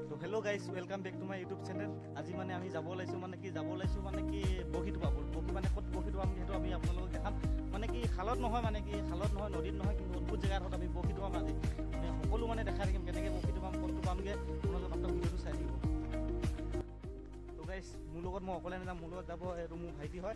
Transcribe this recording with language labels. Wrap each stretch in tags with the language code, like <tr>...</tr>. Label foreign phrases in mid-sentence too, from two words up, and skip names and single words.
<en>hello guys welcome back to my YouTube channel.</en> <hi>आज माने</hi> <as>আমি যাব লাইছো মানে কি বগি টোপা বগি মানে কত বগি টোপা যেহেতু আমি আপোনালোকক দেখাম মানে কি খালত নহয় নদীত নহয় কিন্তু অদ্ভুত জেগাত আমি বগি টোপা আজি মানে সকলো মানে দেখাই থাকিম কেনেকৈ বগি টোপা কোনটো পামগে আপোনালোকে মাত্ৰ ভিডিঅ'টো চাই থাকিব। তো গাইস মোৰ লগত মই অকলে নাযাম, মোৰ লগত যাব এইটো মোৰ ভাইটি হয়।</as>